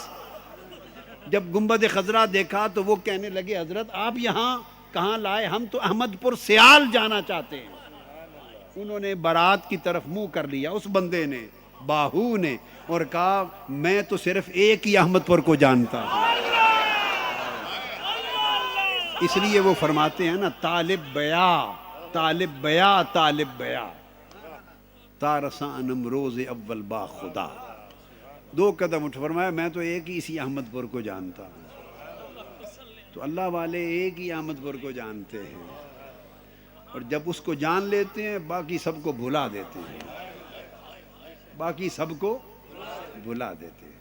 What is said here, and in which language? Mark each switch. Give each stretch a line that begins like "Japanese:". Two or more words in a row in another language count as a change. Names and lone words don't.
Urdu: جب گنبد خضرا دیکھا تو وہ کہنے لگے حضرت آپ یہاں کہاں لائے, ہم تو احمد پور سیال جانا چاہتے ہیں. انہوں نے بارات کی طرف منہ کر لیا, اس بندے نے, باہو نے, اور کہا میں تو صرف ایک ہی احمد پور کو جانتا ہوں. اس لیے وہ فرماتے ہیں نا
Persian: طالب بیا طالب بیا طالب بیا تارساں نمروز اول با خدا.
Urdu: 2 قدم اٹھ فرمایا میں تو ایک ہی اسی احمد پور کو جانتا ہوں. تو اللہ والے ایک ہی احمد پور کو جانتے ہیں, اور جب اس کو جان لیتے ہیں باقی سب کو بھلا دیتے ہیں, باقی سب کو بھلا دیتے ہیں.